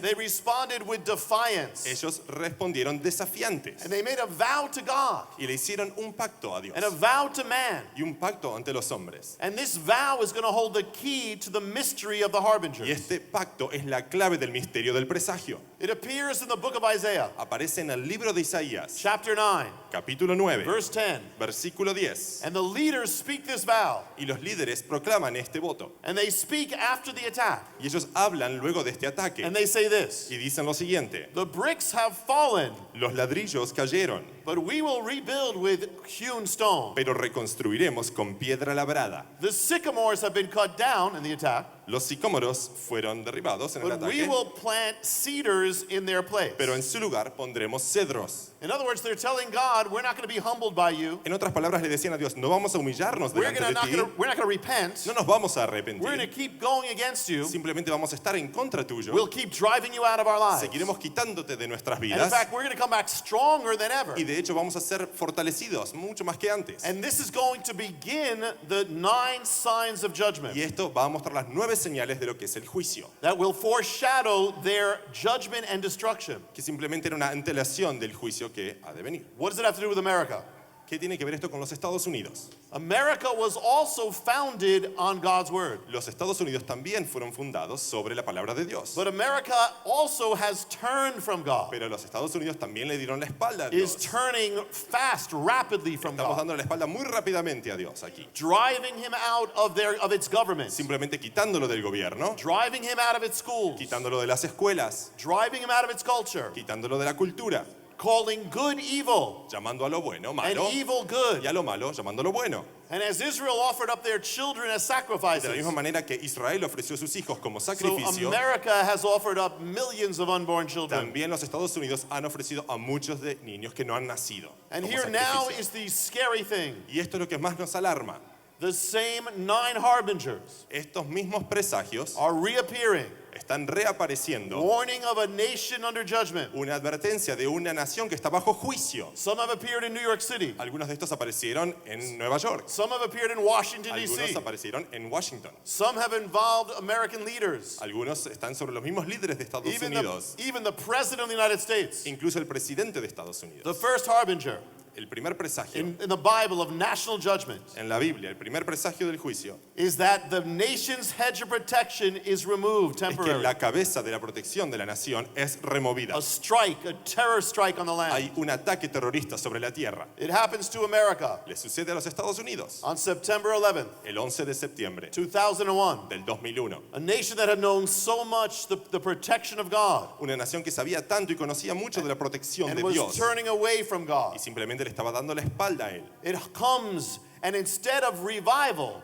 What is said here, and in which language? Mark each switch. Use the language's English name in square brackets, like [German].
[English] they responded with defiance. [Spanish] ellos respondieron desafiantes. [English] And they made a vow to God [Spanish] Y le hicieron un pacto a Dios. [English] and a vow to man. [Spanish] Y un pacto ante los hombres. [English] And this vow is going to hold the key to the mystery of the harbinger. [Spanish] Y este pacto es la clave del misterio del presagio. [English] It appears in the book of Isaiah, [Spanish] Aparece en el libro de Isaías, [English] chapter 9, [Spanish] capítulo 9, [English] verse 10. [Spanish] versículo 10. [English] And the leaders speak this vow, [Spanish] Y los líderes proclaman este voto. [English] and they speak after the attack. [Spanish] Y ellos hablan luego de este ataque. [English] And they say this: [Spanish] Y dicen lo siguiente. [English] the bricks have fallen, [Spanish] Los ladrillos cayeron, [English] but we will rebuild with hewn stone. [Spanish] pero reconstruiremos con piedra labrada. [English] The sycamores have been cut down in the attack, [Spanish] Los sicómoros fueron derribados en el [English] but we [Spanish] ataque, [English] will plant cedars in their place. [Spanish] pero en su lugar pondremos cedros. [English] In other words, they're telling God, we're not going to be humbled by you. [Spanish] En otras palabras le decían a Dios, no vamos a humillarnos delante de ti, [English] We're not going to repent. [Spanish] no nos vamos a [English] We're going to [Spanish] arrepentir, [English] keep going against you. [Spanish] simplemente vamos a estar en contra tuyo, [English] We'll keep driving you out of our lives. [Spanish] seguiremos quitándote de nuestras [English] And in [Spanish] vidas [English] fact, we're going to come back stronger than ever. [Spanish] y de hecho vamos a ser fortalecidos mucho más que antes. [English] And this is going to begin the 9 signs of judgment [Spanish] Y esto va a mostrar las 9 señales de lo que es el juicio, [English] that will foreshadow their judgment and destruction. [Spanish] que simplemente era una antelación del juicio que ha de venir. [English] What does it have to do with America? [Spanish] ¿Qué tiene que ver esto con los Estados Unidos? [English] America was also founded on God's word. [Spanish] Los Estados Unidos también fueron fundados sobre la palabra de Dios. [English] But America also has turned from God, [Spanish] Pero los Estados Unidos también le dieron la espalda a [English] is turning fast, rapidly from [Spanish] Estamos [English] God, [Spanish] dando la espalda muy rápidamente a Dios aquí. [English] driving him out of its government, [Spanish] Simplemente quitándolo del gobierno, [English] driving him out of its schools, [Spanish] quitándolo de las escuelas, [English] driving him out of its culture, [Spanish] quitándolo de la cultura, [English] calling good evil [Spanish] llamando a lo bueno [English] and [Spanish] malo [English] evil [Spanish] y [English] good. [Spanish] a lo malo llamando lo bueno. [English] And as Israel offered up their children as [Spanish] De la [English] sacrifices, [Spanish] misma manera que Israel ofreció a sus hijos como [English] so [Spanish] sacrificio, [English] America has offered up millions of unborn children. [Spanish] también los Estados Unidos han ofrecido a muchos de niños que no han nacido [English] And [Spanish] como [English] here now [Spanish] sacrificio. [English] is the scary thing. [Spanish] Y esto es lo que más nos alarma. [English] The same 9 harbingers [Spanish] Estos mismos presagios [English] are reappearing, [Spanish] están reapareciendo. [English] warning of a nation under judgment. [Spanish] Una advertencia de una nación que está bajo juicio. [English] Some have appeared in New York City. [Spanish] Algunos de estos aparecieron en Nueva York. [English] Some have appeared in Washington, [Spanish] Algunos [English] D.C. [Spanish] aparecieron en Washington. [English] Some have involved American leaders. [Spanish] Algunos están sobre los mismos líderes de Estados Unidos. [English] Even the President of the United States. [Spanish] Incluso el presidente de Estados [English] The [Spanish] Unidos. [English] first harbinger [Spanish] El primer presagio [English] in the Bible of national judgment [Spanish] en la Biblia, el primer presagio del juicio, [English] is that the nation's hedge of protection is removed [Spanish] es que [English] temporarily. [Spanish] la cabeza de la protección de la nación es removida. [English] A strike, a terror strike on the land. [Spanish] Hay un ataque terrorista sobre la tierra. [English] It happens to America [Spanish] Le sucede a los Estados Unidos [English] on September 11th, [Spanish] el 11 de septiembre [English] 2001. [Spanish] del 2001. [English] A nation that had known so much the protection of God [Spanish] Una nación que sabía tanto y conocía mucho de la protección [English] and [Spanish] de [English] was [Spanish] Dios [English] turning away from [Spanish] y [English] God. [Spanish] simplemente le estaba dando la espalda a él. [English] It comes, and instead of revival,